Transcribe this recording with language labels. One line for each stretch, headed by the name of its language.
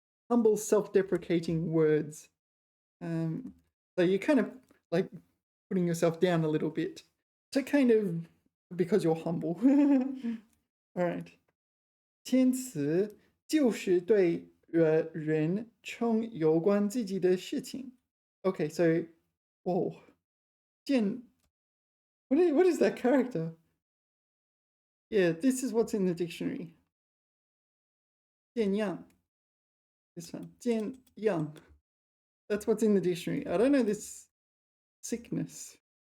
English: Humble, self-deprecating words. So you're kind of like putting yourself down a little bit to kind of, because you're humble. All right.
Chinese: 谦词就是对人称有关自己的事情.
English: Okay, so, whoa. 贱, what is that character? Yeah, this is what's in the dictionary.
Chinese: 贱样.This one. 贱样.
English: That's what's in the dictionary. I don't know this sickness.